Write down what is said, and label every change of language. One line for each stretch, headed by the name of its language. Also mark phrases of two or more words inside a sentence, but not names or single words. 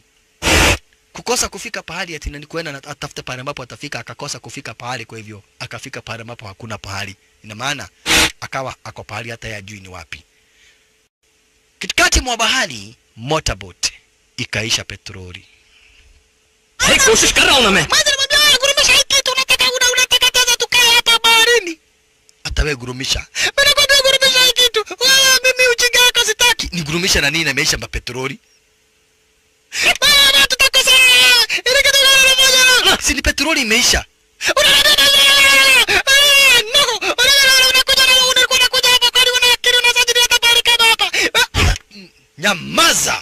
Swahili: Kukosa kufika pahali ati ni kuenda atafuta pahali ambapo atafika, akakosa kufika pahali, kwa hivyo akafika pahali ambapo hakuna pahali. Ina maana akawa ako pahali hata yajui ni wapi. Katikati mwa bahari motorboat ikaisha petroli.
Hindi: अरे कोशिश कर रहा हूँ ना मैं.
Swahili: Unateketeza tukae hapa baharini. Hata wewe gurumisha. Mimi nakwambia gurumisha hiki kitu. Wewe mimi ujinga wako sitaki. Ni gurumisha na nini na imeisha petroli? Baba tutakosea. Ile kitu moja. Si ni petroli imeisha. Nyamaza.